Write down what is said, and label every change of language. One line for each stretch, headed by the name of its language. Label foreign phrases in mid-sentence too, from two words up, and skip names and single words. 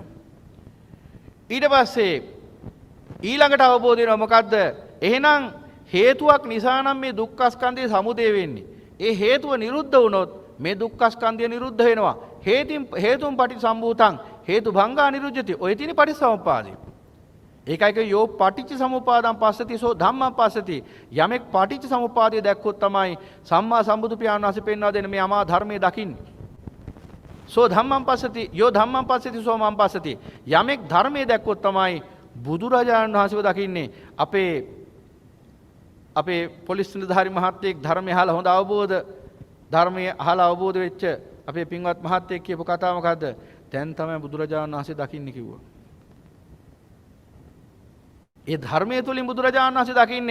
Sinhala: ඊට පස්සේ ඊළඟට අවබෝධ වෙනවා මොකද්ද? එහෙනම් හේතුවක් නිසා නම් මේ දුක්ඛස්කන්ධයේ සමුදය වෙන්නේ. ඒ හේතුව නිරුද්ධ වුණොත් මේ දුක්ඛස්කන්ධය නිරුද්ධ වෙනවා.
Pali: හේතුන් පටිසම්භූතං හේතු භංගා නිරුද්ධති.
Sinhala: ඔය තියෙන පටිසමුපාදය. ඒකයි කිය
Pali: යෝ පටිච්ච සමුපාදං පස්සති සෝ ධම්මං පස්සති.
Sinhala: යමෙක් පටිච්ච සමුපාදය දැක්කොත් තමයි සම්මා සම්බුදු පියාණන් වහන්සේ පෙන්වා දෙන මේ අමා ධර්මයේ දකින්නේ.
Pali: සෝ ධම්මං පස්සති යෝ ධම්මං පස්සති සෝ මං පස්සති.
Sinhala: යමෙක් ධර්මයේ දැක්කොත් තමයි බුදුරජාණන් වහන්සේව දකින්නේ. අපේ පොලිස් නිලධාරි මහත්තයෙක් ධර්මය අහලා හොඳ ධර්මයේ අහලා අවබෝධ වෙච්ච අපේ පින්වත් මහත්තයෙක් කියපු කතාව මොකද්ද? දැන් තමයි බුදුරජාණන් වහන්සේ දකින්නේ කිව්වා. ඒ ධර්මයේ තුලින් බුදුරජාණන් වහන්සේ දකින්නේ.